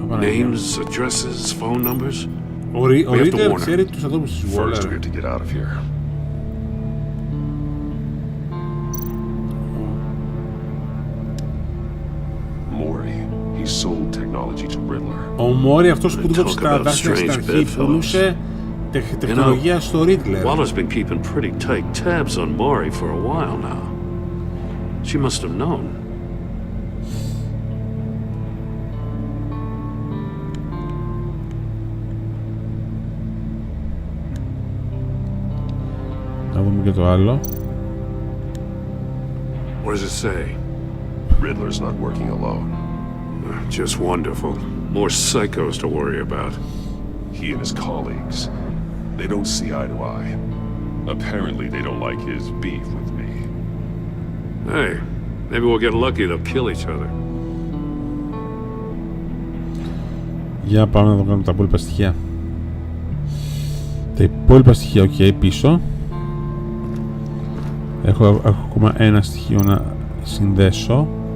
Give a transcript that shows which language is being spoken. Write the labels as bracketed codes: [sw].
[en] Names, addresses, phone numbers. We have to warn her. First, we have to get out of here. Mori, he sold technology to Riddler. [el] Ο Mori, αυτός που του κόψε τα δάχτυλα στην αρχή, πουλούσε τεχνολογία στο Riddler. [en] Waller's been keeping pretty tight tabs on Mori for a while now. She must have known. [el] Να δούμε και το άλλο. [en] What does it say? Riddler's not working alone. Just wonderful. More psychos to worry about. He and his colleagues, they don't see eye to eye. Apparently they don't like his beef with me. Hey, maybe we'll get lucky they'll kill each other. [el] Για πάμε να δω κάνουμε τα υπόλοιπα στοιχεία. Τα υπόλοιπα στοιχεία, ok, πίσω. Έχω ακόμα ένα στοιχείο να συνδέσω.